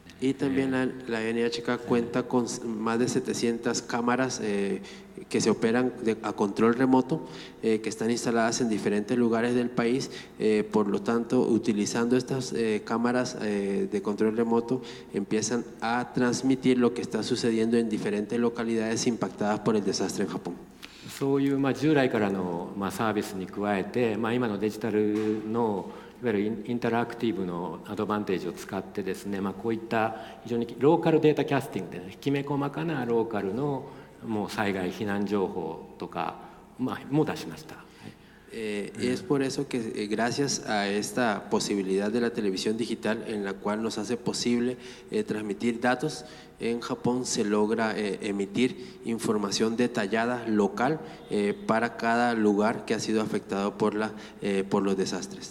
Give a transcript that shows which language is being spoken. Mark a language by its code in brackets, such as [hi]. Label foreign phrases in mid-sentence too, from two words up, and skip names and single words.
[es] Y también la NHK cuenta con más de 700 cámaras que se operan a control remoto, que están instaladas en diferentes lugares del país. Por lo tanto, utilizando estas cámaras de control remoto, empiezan a transmitir lo que está sucediendo en diferentes localidades impactadas por el desastre en Japón. [ja] そういう従来からのサービスに加えて、今のデジタルのいわゆるインタラクティブのアドバンテージを使ってですね、こういった非常に [en] local data casting [ja] で、きめ細かなローカルの災害避難情報とかも出しました。 [es] Es por eso que gracias a esta posibilidad de la televisión digital, en la cual nos hace posible transmitir datos, en Japón se logra emitir información detallada local para cada lugar que ha sido afectado por los desastres.